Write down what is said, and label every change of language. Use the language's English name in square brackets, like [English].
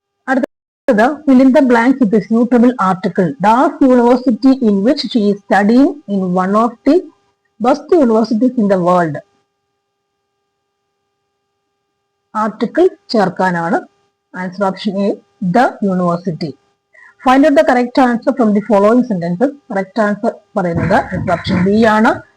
[Malayalam] അടുത്തത്, [English] fill in the blanks with a suitable article. Das university in which she is studying in one of the best universities in the world. [Malayalam] Article ചേർക്കാനാണ്. [English] Answer option A the university. Find out the correct answer from the following sentences. Correct answer [Malayalam] പറയുന്നത് [English] Option B ആണ്.